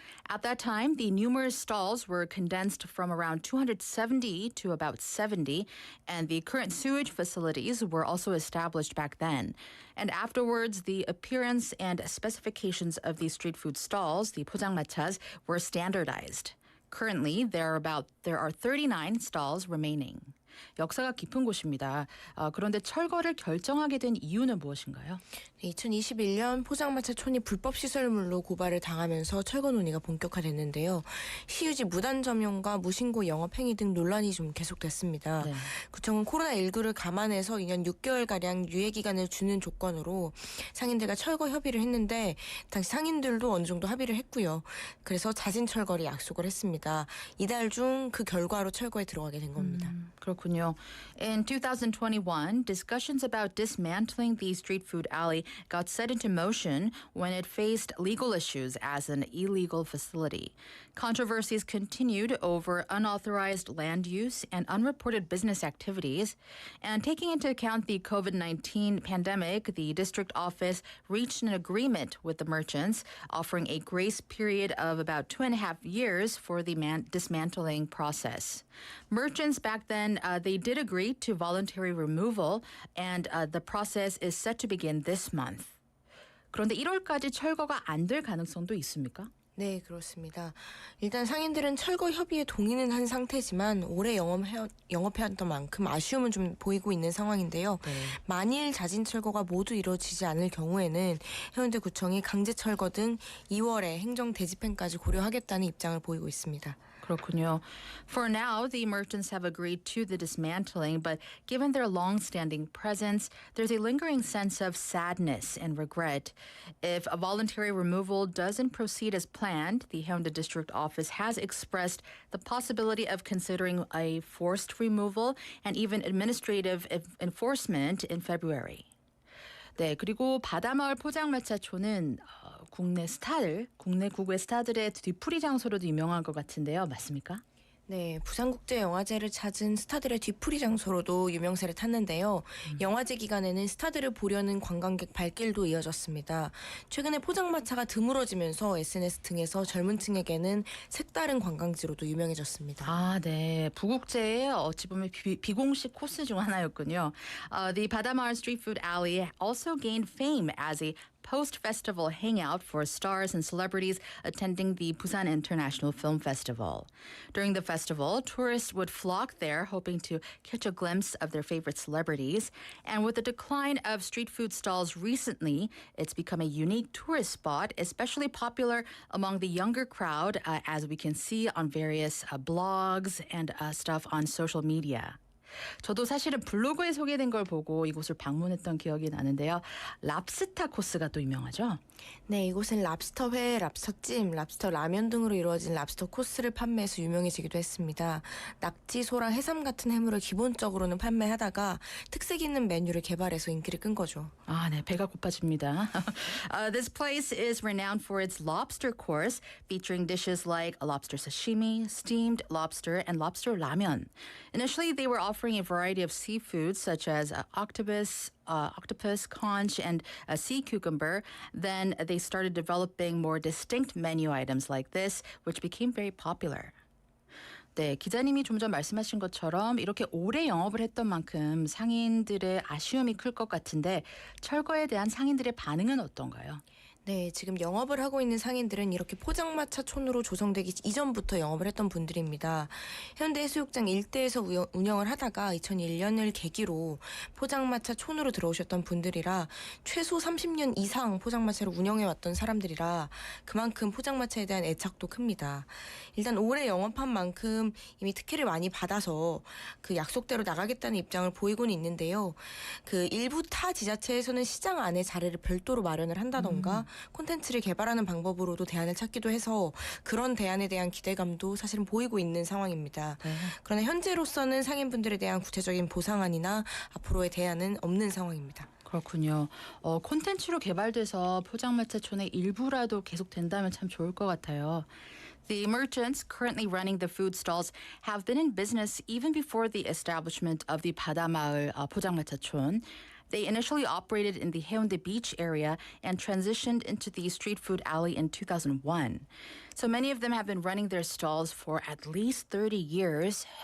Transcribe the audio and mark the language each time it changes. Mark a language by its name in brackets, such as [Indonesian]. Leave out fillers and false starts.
[English] At that time, the numerous stalls were condensed from around 270 to about 70, and the current sewage facilities were also established back then. And afterwards, the appearance and specifications of the street food stalls, the 포장마차s, were standardized. Currently, there are 39 stalls remaining. [Korean] 역사가 깊은 곳입니다. 그런데 철거를 결정하게 된 이유는 무엇인가요? 2021년 포장마차촌이 불법 시설물로 고발을 당하면서 철거 논의가 본격화됐는데요. 시유지 무단 점용과 무신고 영업 행위 등 논란이 좀 계속됐습니다. 네. 구청은 코로나19를 감안해서 2년 6개월가량 유예 기간을 주는 조건으로 상인들과 철거 협의를 했는데 당시 상인들도 어느 정도 합의를 했고요. 그래서 자진 철거를 약속을 했습니다. 이달 중 그 결과로 철거에 들어가게 된 겁니다. 그렇군요. [English] In 2021, discussions about dismantling the street food alley got set into motion when it faced legal issues as an illegal facility. Controversies continued over unauthorized land use and unreported business activities. And taking into account the COVID-19 pandemic, the district office reached an agreement with the merchants, offering a grace period of about 2.5 years for the dismantling process. Merchants back then, they did agree to voluntary removal, and the process is set to begin this month. [Korean] 그런데 1월까지 철거가 안 될 가능성도 있습니까? 네, 그렇습니다. 일단 상인들은 철거 협의에 동의는 한 상태지만 올해 영업해왔던 만큼 아쉬움은 좀 보이고 있는 상황인데요. 네. 만일 자진 철거가 모두 이루어지지 않을 경우에는 해운대구청이 강제 철거 등 2월에 행정 대집행까지 고려하겠다는 입장을 보이고 있습니다. 그렇군요. [English] For now, the merchants have agreed to the dismantling, but given their long-standing presence, there's a lingering sense of sadness and regret. If a voluntary removal doesn't proceed as planned, the Haeundae District Office has expressed the possibility of considering a forced removal and even administrative enforcement in February. [Korean] 네, 그리고 바다마을 포장마차촌은 국내 국외 스타들의 뒤풀이 장소로도 유명한 것 같은데요. 맞습니까? 네, 부산국제영화제를 찾은 스타들의 뒤풀이 장소로도 유명세를 탔는데요. 영화제 기간에는 스타들을 보려는 관광객 발길도 이어졌습니다. 최근에 포장마차가 드물어지면서 SNS 등에서 젊은 층에게는 색다른 관광지로도 유명해졌습니다. 아, 네. 부국제의 어찌 보면 비공식 코스 중 하나였군요. [English] The Badamar Street Food Alley also gained fame as a post-festival hangout for stars and celebrities attending the Busan International Film Festival. During the festival, tourists would flock there hoping to catch a glimpse of their favorite celebrities. And with the decline of street food stalls recently, it's become a unique tourist spot, especially popular among the younger crowd, as we can see on various blogs and stuff on social media. [Korean] 저도 사실은 블로그에 소개된 걸 보고 이곳을 방문했던 기억이 나는데요. 랍스타 코스가 또 유명하죠? 네, 이곳은 랍스터회, 랍스터찜, 랍스터 라면 등으로 이루어진 랍스터 코스를 판매해서 유명해지기도 했습니다. 낙지, 소랑 해삼 같은 해물을 기본적으로는 판매하다가 특색 있는 메뉴를 개발해서 인기를 끈 거죠. 아, 네, 배가 고파집니다. [English] This place is renowned for its lobster course, featuring dishes like a lobster sashimi, steamed lobster, and lobster ramen. Initially, they were offering a variety of seafoods such as octopus, conch, and a sea cucumber. Then they started developing more distinct menu items like this, which became very popular. [Korean] 네, 기자님이 좀 전 말씀하신 것처럼 이렇게 오래 영업을 했던 만큼 상인들의 아쉬움이 클 것 같은데 철거에 대한 상인들의 반응은 어떤가요? 네, 지금 영업을 하고 있는 상인들은 이렇게 포장마차촌으로 조성되기 이전부터 영업을 했던 분들입니다. 해운대해수욕장 일대에서 운영을 하다가 2001년을 계기로 포장마차촌으로 들어오셨던 분들이라 최소 30년 이상 포장마차를 운영해왔던 사람들이라 그만큼 포장마차에 대한 애착도 큽니다. 일단 올해 영업한 만큼 이미 특혜를 많이 받아서 그 약속대로 나가겠다는 입장을 보이고는 있는데요. 그 일부 타 지자체에서는 시장 안에 자리를 별도로 마련을 한다던가 콘텐츠를 개발하는 방법으로도 대안을 찾기도 해서 그런 대안에 대한 기대감도 사실은 보이고 있는 상황입니다. 그러나 현재로서는 상인분들에 대한 구체적인 보상안이나 앞으로의 대안은 없는 상황입니다. 그렇군요. 콘텐츠로 개발돼서 포장마차촌의 일부라도 계속된다면 참 좋을 것 같아요. [English] The merchants currently running the food stalls have been in business even before the establishment of the 바다마을 포장마차촌. They initially operated in the Haeundae Beach area and transitioned into the street food alley in 2001. So many of them have been running their stalls for at least 30 years.